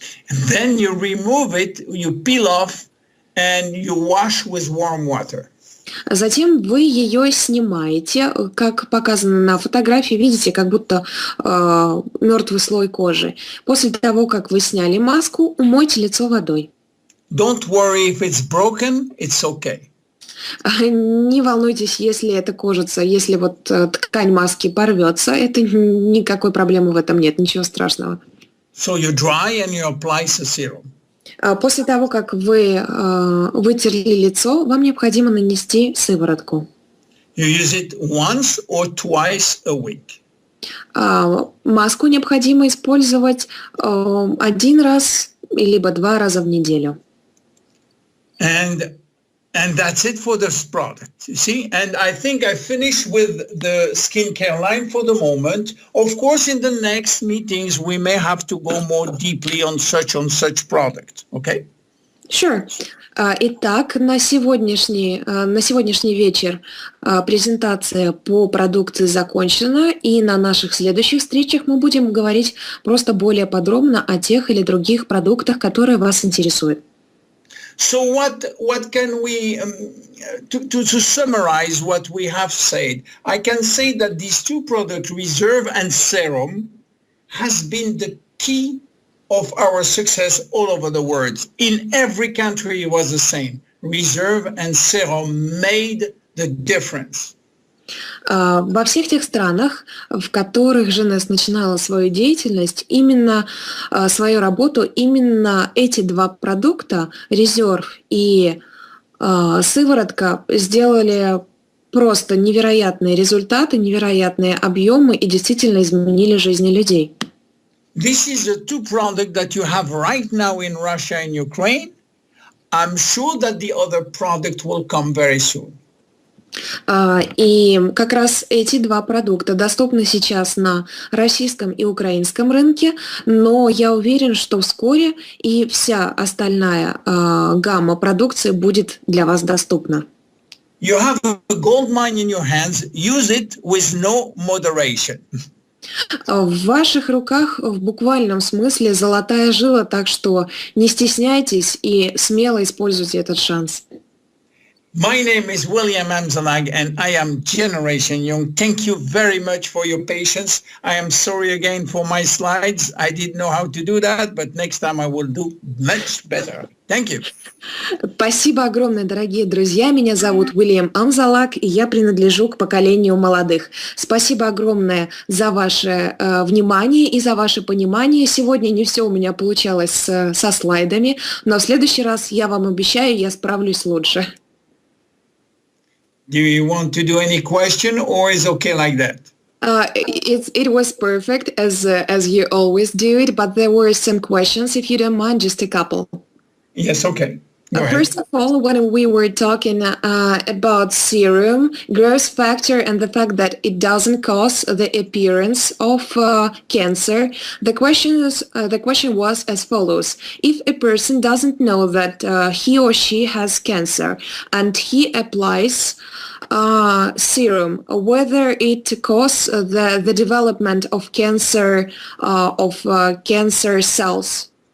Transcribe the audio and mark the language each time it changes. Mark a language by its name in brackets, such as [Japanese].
[English] And then you remove it, you peel off, and you wash with warm water. [Russian] Затем вы ее снимаете, как показано на фотографии, видите, как будто мертвый слой кожи. После того, как вы сняли маску, умойте лицо водой. [English] Don't worry if it's broken, it's okay. [Russian] Не волнуйтесь, если это кожица, если вот ткань маски порвется, это никакой проблемы в этом нет, ничего страшного. [English] So you dry and you apply the serum. [Russian] После того, как вы вытерли лицо, вам необходимо нанести сыворотку. [English] You use it once or twice a week. [Russian] Маску необходимо использовать один раз либо 2 раза в неделю. [English] And that's it for this product, you see? And I think I finished with the skincare line for the moment. Of course, in the next meetings, we may have to go more deeply on such product, okay? Sure. [Russian] Итак, на сегодняшний вечер презентация по продукции закончена, и на наших следующих встречах мы будем говорить просто более подробно о тех или других продуктах, которые вас интересуют. [English] So what can we, to summarize what we have said, I can say that these two products, Reserve and Serum, has been the key of our success all over the world. In every country it was the same. Reserve and Serum made the difference. [Russian] Во всех тех странах, в которых Jeunesse начинала свою деятельность, именно свою работу, именно эти 2 продукта, резерв и сыворотка, сделали просто невероятные результаты, невероятные объемы и действительно изменили жизни людей. [English] This is the 2 products that you have right now in Russia and Ukraine. I'm sure that the other product will come very soon. [Russian] И как раз эти 2 продукта доступны сейчас на российском и украинском рынке, но я уверен, что вскоре и вся остальная гамма продукции будет для вас доступна. [English] You have a gold mine in your hands. Use it with no moderation. [Russian] В ваших руках в буквальном смысле золотая жила, так что не стесняйтесь и смело используйте этот шанс. [English] My name is William Amzallag, and I am Generation Young. Thank you very much for your patience. I am sorry again for my slides. I didn't know how to do that, but next time I will do much better. Thank you. [Russian] Спасибо огромное, дорогие друзья. Меня зовут Уильям Амзалаг, и я принадлежу к поколению молодых. Спасибо огромное за ваше внимание и за ваше понимание. Сегодня не все у меня получалось со слайдами, но в следующий раз, я вам обещаю, я справлюсь лучше. [English] Do you want to do any question, or is okay like that? It was perfect as you always do it, but there were some questions, if you don't mind, just a couple. Yes, okay. Go ahead. First of all, when we were talking about serum, growth factor, and the fact that it doesn't cause the appearance of cancer, the question was as follows: if a person doesn't know that he or she has cancer and he applies serum, whether it causes the development of cancer cells.